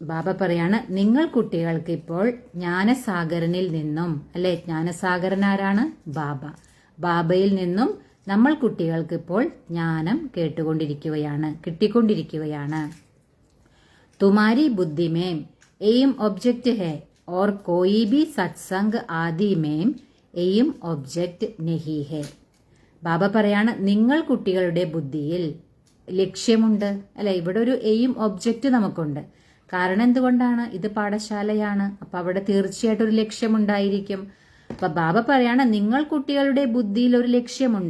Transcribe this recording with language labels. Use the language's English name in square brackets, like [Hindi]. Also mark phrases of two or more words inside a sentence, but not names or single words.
[Malayalam] ബാബ പറയാണ് നിങ്ങൾ കുട്ടികൾക്ക് ഇപ്പോൾ ജ്ഞാനസാഗരനിൽ നിന്നും, അല്ലെ, ജ്ഞാനസാഗരൻ ആരാണ്? ബാബ. ബാബയിൽ നിന്നും നമ്മൾ കുട്ടികൾക്ക് ഇപ്പോൾ ജ്ഞാനം കേട്ടുകൊണ്ടിരിക്കുകയാണ്, കിട്ടിക്കൊണ്ടിരിക്കുകയാണ്. [Hindi] तुम्हारी बुद्धि में [English] aim object [Hindi] ഹെ और कोई भी सत्संग आदि में [English] aim object [Hindi] नहीं है. [Malayalam] ബാബ പറയാണ് നിങ്ങൾ കുട്ടികളുടെ ബുദ്ധിയിൽ ലക്ഷ്യമുണ്ട്, അല്ലെ. ഇവിടെ ഒരു [English] aim object [Malayalam] നമുക്കുണ്ട്. കാരണം എന്തുകൊണ്ടാണ്? ഇത് പാഠശാലയാണ്. അപ്പൊ അവിടെ തീർച്ചയായിട്ടും ഒരു ലക്ഷ്യമുണ്ടായിരിക്കും. അപ്പൊ ബാബ പറയാണ് നിങ്ങൾ കുട്ടികളുടെ ബുദ്ധിയിൽ ഒരു ലക്ഷ്യമുണ്ട്.